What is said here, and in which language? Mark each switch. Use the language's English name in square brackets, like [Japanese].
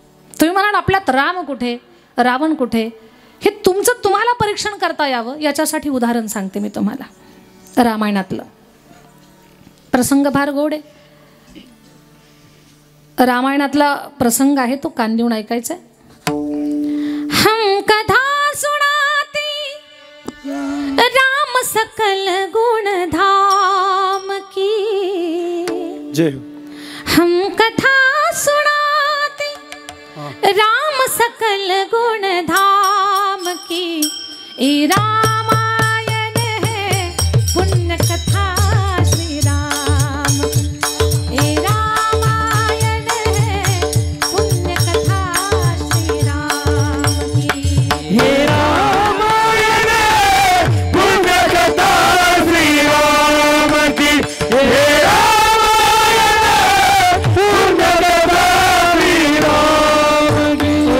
[Marathi] तुम्ही म्हणाल आपल्यात राम कुठे, रावण कुठे? हे तुमचं तुम्हाला परीक्षण करता यावं याच्यासाठी उदाहरण सांगते मी तुम्हाला. रामायणातलं प्रसंग फार गोड आहे. रामायणातला प्रसंग आहे तो कान देऊन ऐकायचा. [Hindi] हम कथा सुनाती राम सकल गुण धाम की जय. हम कथा सुनाते राम सकल गुण धाम की. ए रामायण है पुण्य कथा श्री राम. ए रामायण है पुण्य कथा श्री राम की. हे रामायण पुण्य कथा श्री राम की. हे रामायण पुण्य कथा श्री राम की.